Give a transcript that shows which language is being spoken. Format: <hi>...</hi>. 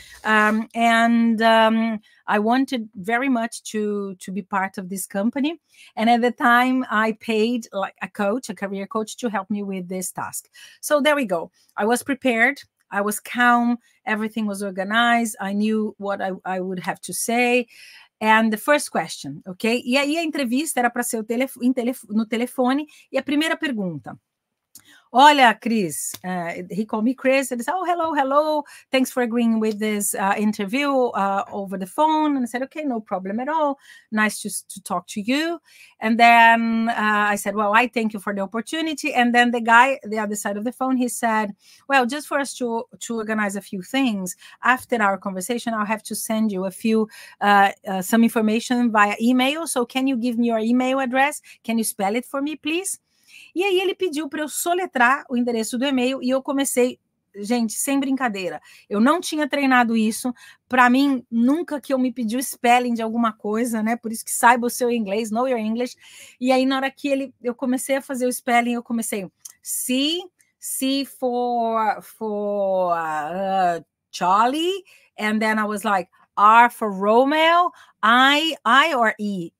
<en>I wanted very much to be part of this company. And at the time, I paid like a coach, a career coach, to help me with this task. So there we go. I was prepared. I was calm, everything was organized, I knew what I would have to say. And the first question, ok?</en> <pt>E aí a entrevista era para ser no telefone, e a primeira pergunta. Olha,</pt> <en>Chris, he called me Chris, and he said, oh, hello, thanks for agreeing with this interview over the phone. And I said, okay, no problem at all. Nice to talk to you. And then I said, well, I thank you for the opportunity. And then the guy, the other side of the phone, he said, well, just for us to organize a few things, after our conversation, I'll have to send you a few, some information via email. So can you give me your email address? Can you spell it for me, please?</en> <pt>E aí ele pediu para eu soletrar o endereço do e-mail e eu comecei, gente, sem brincadeira. Eu não tinha treinado isso. Para mim, nunca que eu me pedi o spelling de alguma coisa, né? Por isso que saiba o seu inglês,</pt> <en>know your English.</en> <pt>E aí, na hora que eu comecei a fazer o spelling, eu comecei</pt> <en>C for Charlie, and then I was like, R for Romeo, I or E?</en>